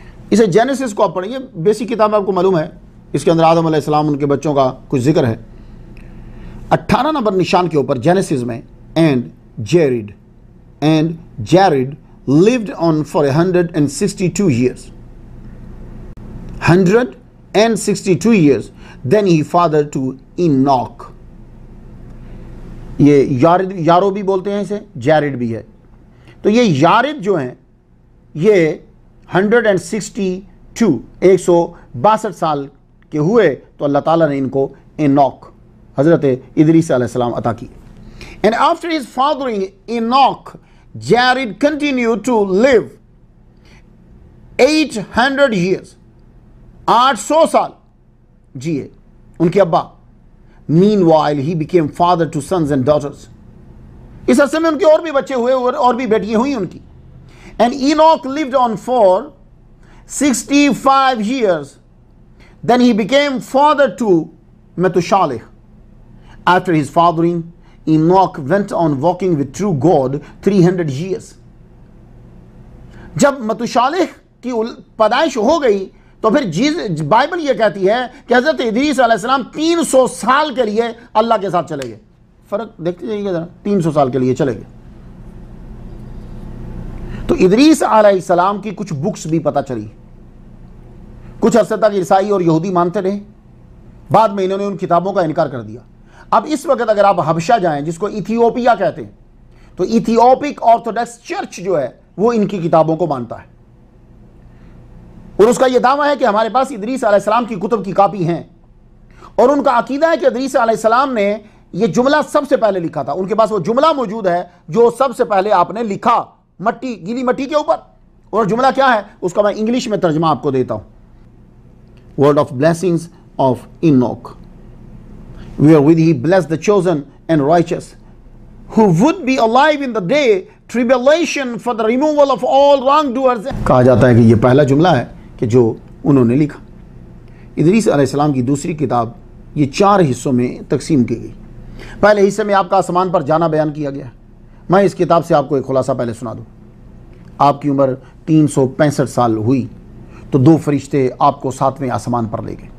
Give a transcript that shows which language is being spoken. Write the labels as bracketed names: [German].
[Urdu] اسے جینیسس کو آپ پڑھیں، یہ بیسک کتاب آپ کو معلوم ہے، اس کے اندر آدم علیہ السلام ان کے بچوں کا کچھ ذکر ہے۔ 18 نمبر نشان کے اوپر جینیسس میں، and Jared [English] lived on for 162 years. 162 years. Then he fathered to Enoch. [Urdu] یہ یارو بھی بولتے ہیں اسے، جیرڈ بھی ہے۔ تو یہ یارد جو ہیں یہ 162 162 سال کے ہوئے تو اللہ تعالیٰ نے ان کو اینوک حضرت ادریس علیہ السلام عطا کی. [English] And after his fathering Enoch, Jared continued to live 800 years. [Urdu] 800 سال جیے ان کے ابا. [English] Meanwhile, he became father to sons and daughters. [Urdu] اس عرصے میں ان کے اور بھی بچے ہوئے اور بھی بیٹیاں ہوئی ان کی. [English] And Enoch lived on for 65 years. Then he became father to Methuselah. After his fathering, Enoch went on walking with true God 300 years. [Urdu] جب متوشالح کی پیدائش ہو گئی تو پھر بائبل یہ کہتی ہے کہ حضرت ادریس علیہ السلام 300 سال کے لیے اللہ کے ساتھ چلے گئے. فرق دیکھتے جائیے گا ذرا, 300 سال کے لیے چلے گئے. تو ادریس علیہ السلام کی کچھ بکس بھی پتہ چلی. کچھ عرصے تک عیسائی اور یہودی مانتے رہے, بعد میں انہوں نے ان کتابوں کا انکار کر دیا. اب اس وقت اگر آپ حبشہ جائیں, جس کو ایتھیوپیا کہتے ہیں, تو ایتھیوپک آرتھوڈکس چرچ جو ہے وہ ان کی کتابوں کو مانتا ہے, اور اس کا یہ دعویٰ ہے کہ ہمارے پاس ادریس علیہ السلام کی کتب کی کاپی ہیں, اور ان کا عقیدہ ہے کہ ادریس علیہ السلام نے یہ جملہ سب سے پہلے لکھا تھا. ان کے پاس وہ جملہ موجود ہے جو سب سے پہلے آپ نے لکھا گیلی مٹی کے اوپر. اور جملہ کیا ہے اس کا میں انگلش میں ترجمہ آپ کو دیتا ہوں. [English] Word of blessings of Enoch, wherewith he blessed the chosen and righteous, who would be alive in the day tribulation for the removal of all wrongdoers. [Urdu] کہا جاتا ہے کہ یہ پہلا جملہ ہے کہ جو انہوں نے لکھا. ادریس علیہ السلام کی دوسری کتاب یہ 4 حصوں میں تقسیم کی گئی. پہلے حصے میں آپ کا آسمان پر جانا بیان کیا گیا. میں اس کتاب سے آپ کو ایک خلاصہ پہلے سنا دوں. آپ کی عمر 365 سال ہوئی تو 2 فرشتے آپ کو 7ویں آسمان پر لے گئے.